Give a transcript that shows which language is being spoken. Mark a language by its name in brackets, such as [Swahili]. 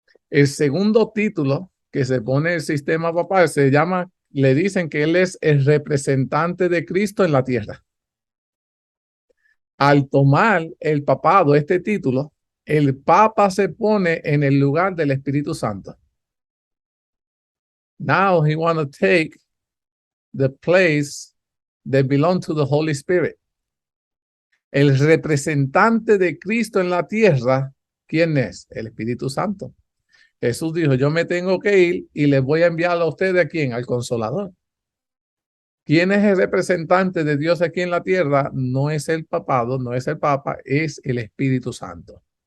[Spanish] El segundo título que se pone en el sistema papal se llama, le dicen que él es el representante de Cristo en la tierra. Al tomar el papado este título, el papa se pone en el lugar del Espíritu Santo. [English] Now he want to take the place that belong to the Holy Spirit. [Spanish] El representante de Cristo en la tierra, ¿quién es? El Espíritu Santo. Jesús dijo: yo me tengo que ir y les voy a enviar a ustedes, ¿a quién? Al Consolador. ¿Quién es el representante de Dios aquí en la tierra? No es el papado, no es el papa, es el Espíritu Santo.